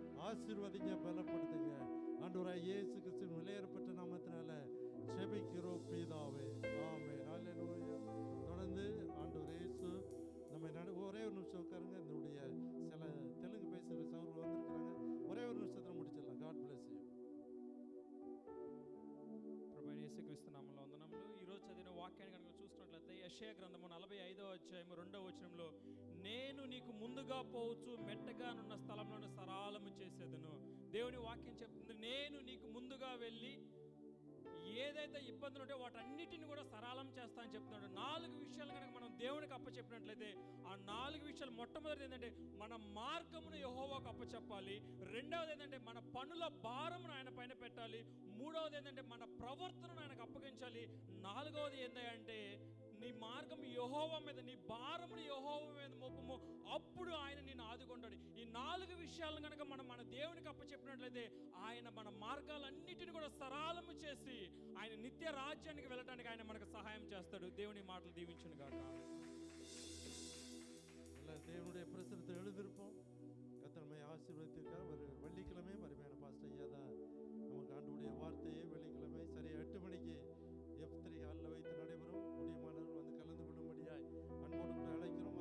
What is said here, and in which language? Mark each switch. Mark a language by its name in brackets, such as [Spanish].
[Tamil] ஆசீர்வதிங்க, பலப்படுத்துங்க. ஆண்டவராய் இயேசு கிறிஸ்துவின் விலையேறப்பட்ட நாமத்தினால ஜெபிக்கிறோம் பிதாவே, ஆமென். ஹல்லேலூயா. தொடர்ந்து ஆண்டவர் இயேசு நம்ம ஒரே ஒரு நிமிஷம் உட்காருங்க. என்னுடைய சில தெலுங்கு பேசுகிற சகோதரர்கள் வந்திருக்கிறாங்க. ஒரே ஒரு நிமிஷத்துல முடிச்சிடலாம். [English] God bless you. [Telugu] ప్రభువైన యేసుక్రీస్తు నామములో వందనములు. ఈరోజు చదివిన వాక్యాన్ని కనుక చూసినట్లయితే యెషయా గ్రంథము 45వ అధ్యాయము 2వ వచనంలో, నేను నీకు ముందుగా పోవచ్చు మెట్టగానున్న స్థలంలో సరళము చేసేదను. దేవుని వాక్యం చెప్తుంది, నేను నీకు ముందుగా వెళ్ళి ఏదైతే ఇబ్బందులు ఉంటే వాటన్నిటిని కూడా సరళం చేస్తా అని చెప్తున్నాడు. 4 విషయాలు కనుక మనం దేవునికి అప్పచెప్పినట్లయితే ఆ 4 విషయాలు, మొట్టమొదటిది ఏంటంటే మన మార్గమును యెహోవాకు అప్పచెప్పాలి. రెండవది ఏంటంటే మన పనుల భారమును ఆయన పైన పెట్టాలి. మూడవది ఏంటంటే మన ప్రవర్తనను ఆయనకు అప్పగించాలి. నాలుగవది ఏంటంటే నీ మార్గం యెహోవా మీద, నీ భారమును యెహోవా మీద మోపము, అప్పుడు ఆయన నిన్ను ఆదుకుంటాడు. ఈ 4 విషయాలను కనుక మనం మన దేవునికి అప్పచెప్పినట్లయితే ఆయన మన మార్గాలన్నిటిని కూడా సరళము చేసి ఆయన నిత్య రాజ్యానికి వెళ్ళడానికి ఆయన మనకు సహాయం చేస్తాడు. దేవుని మాటలు దీవించును గాక. [Tamil] எல்லாம் தேவனுடைய பிரசனத்தை எழுதியிருப்போம். கர்த்தர் நம்மை ஆசீர்வதித்திருக்கார். ஒரு வெள்ளிக்கிழமை அருமையான பாஸ்டர் ஐயா தான் நமக்கு ஆண்டவருடைய வார்த்தையை வெள்ளிக்கிழமை சரியா 8 மணிக்கு F3 ஹாலில் வைத்து நடைபெறும். முடியுமானவர்கள் வந்து கலந்து கொள்ளும்படியாய் அன்போடு கூட அழைக்கிறோம்.